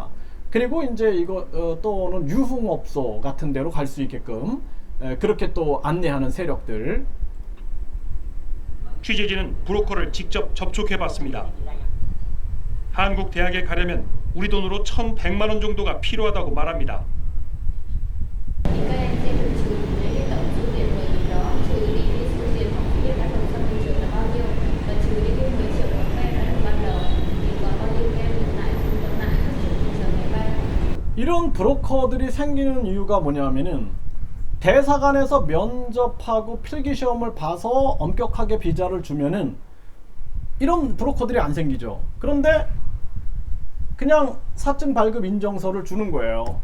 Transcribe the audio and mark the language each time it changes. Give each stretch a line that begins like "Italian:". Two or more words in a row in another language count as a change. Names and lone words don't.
Korean: 그리고 이제 이거 또는 유흥업소 같은 데로 갈 수 있게끔 그렇게 또 안내하는 세력들. 취재진은 브로커를 직접 접촉해봤습니다. 한국 대학에 가려면 우리 돈으로 1,100만 원 정도가 필요하다고 말합니다.
Vietnamese: Các em sẽ được trừ cái tổng số tiền 10.000 đó, trừ đi cái số tiền học phí đã nộp trong thị trường là bao nhiêu và trừ đi cái 10 triệu của các em đã nộp ban đầu thì còn bao nhiêu các em nộp lại các trường giờ ngày bay.
Korean: 이런 브로커들이 생기는 이유가 뭐냐면은 대사관에서 면접하고 필기시험을 봐서 엄격하게 비자를 주면은 이런 브로커들이 안 생기죠. 그런데 그냥 사증 발급 인정서를 주는 거예요.